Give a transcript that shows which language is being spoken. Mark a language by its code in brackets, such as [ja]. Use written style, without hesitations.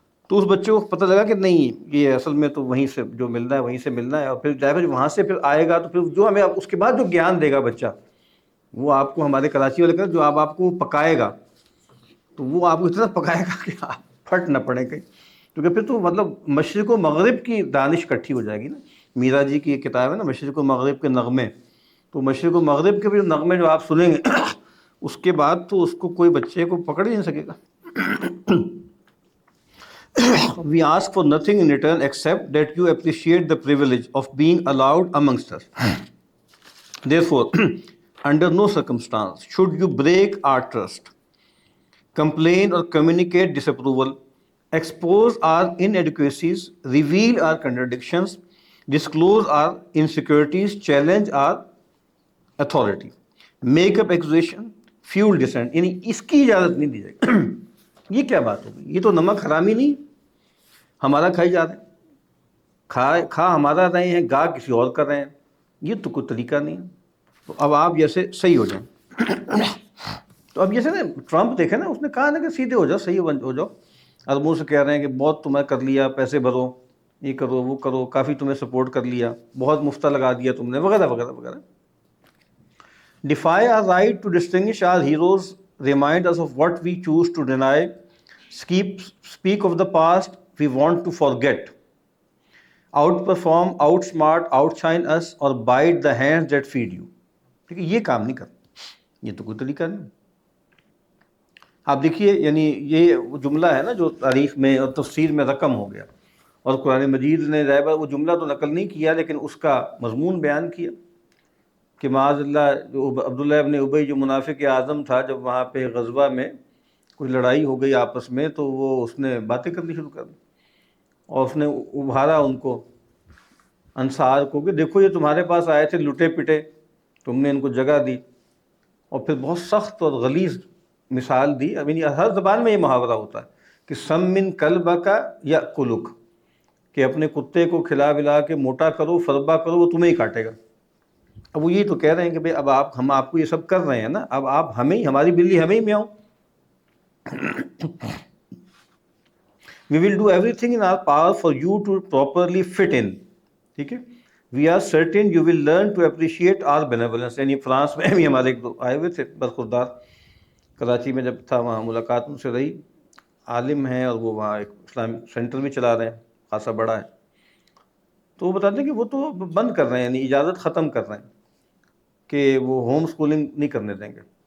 [ur] تو اس بچے کو پتہ لگا کہ نہیں, یہ اصل میں تو وہیں سے جو ملنا ہے وہیں سے ملنا ہے, اور پھر ڈرائیور وہاں سے پھر آئے گا, تو پھر جو ہمیں اس کے بعد جو گیان دے گا بچہ, وہ آپ کو ہمارے کراچی والے کا جو آپ کو پکائے گا, تو وہ آپ کو اتنا پکائے گا کہ آپ پھٹ نہ پڑیں کہیں. کیونکہ پھر تو مطلب مشرق و مغرب کی دانش اکٹھی ہو جائے گی نا. میرا جی کی ایک کتاب ہے نا, مشرق و مغرب کے نغمے, تو مشرق و مغرب کے بھی نغمے جو آپ سنیں گے اس کے بعد تو اس کو کوئی بچے کو پکڑ ہی نہیں سکے گا. [en] We ask for nothing in return except that you appreciate the privilege of being allowed amongst us. Therefore, under no circumstance should you break our trust, complain or communicate disapproval, expose our inadequacies, reveal our contradictions, disclose our insecurities, challenge our authority, make up accusation, fuel dissent. [ur] یعنی اس کی اجازت نہیں دی جائے گی. یہ کیا بات ہوگی؟ یہ تو نمک حرامی نہیں، ہمارا کھائی جا رہے ہیں، کھا ہمارا رہے ہیں، گا کسی اور کر رہے ہیں. یہ تو کوئی طریقہ نہیں ہے. تو اب آپ جیسے صحیح ہو جائیں. تو اب جیسے نا ٹرمپ دیکھیں نا، اس نے کہا نا کہ سیدھے ہو جاؤ، صحیح ہو جاؤ. اور منہ سے کہہ رہے ہیں کہ بہت تمہیں کر لیا، پیسے بھرو، یہ کرو وہ کرو، کافی تمہیں سپورٹ کر لیا، بہت مفتہ لگا دیا تم نے، وغیرہ وغیرہ وغیرہ. [en] Defy our right to distinguish our heroes, remind us of what we choose to deny, speak of the past we want to forget, outperform, outsmart, outshine us, or bite the hands that feed you. [ur] ٹھیک ہے، یہ کام نہیں کرنا، یہ تو کوئی طریقہ نہیں. آپ دیکھیے، یعنی یہ وہ جملہ ہے نا جو تاریخ میں اور تفسیر میں رقم ہو گیا، اور قرآن مجید نے ظاہر وہ جملہ تو نقل نہیں کیا لیکن اس کا مضمون بیان کیا کہ معاذ اللہ جو عبداللہ ابن ابی جو منافق اعظم تھا، جب وہاں پہ غزوہ میں کوئی لڑائی ہو گئی آپس میں تو وہ اس نے باتیں کرنی شروع کر دی، اور اس نے ابھارا ان کو، انصار کو، کہ دیکھو یہ تمہارے پاس آئے تھے لٹے پٹے، تم نے ان کو جگہ دی. اور پھر بہت سخت اور غلیظ مثال دی. اب ہر زبان میں یہ محاورہ ہوتا ہے کہ [ar] سم من کلبک یأکلک، [ur] کہ اپنے کتے کو کھلا بلا کے موٹا کرو، فربا کرو، وہ تمہیں ہی کاٹے گا. اب وہ یہ تو کہہ رہے ہیں کہ بھئی اب ہم آپ کو یہ سب کر رہے ہیں نا، اب آپ ہمیں ہی، ہماری بلی ہمیں ہی میاؤ. [en] We will do everything in our power for you to properly fit in. [ur] ٹھیک ہے. [en] We are certain you will learn to appreciate our benevolence. [ur] یعنی فرانس میں بھی ہمارے ایک دو آئے ہوئے تھے برخوردار، کراچی میں جب تھا وہاں ملاقات ان سے رہی. عالم ہیں اور وہ وہاں ایک اسلامک سینٹر بھی چلا رہے ہیں، خاصا بڑا ہے. تو وہ بتاتے ہیں کہ وہ تو بند کر رہے ہیں، یعنی اجازت ختم کر رہے ہیں کہ وہ ہوم سکولنگ نہیں کرنے دیں گے.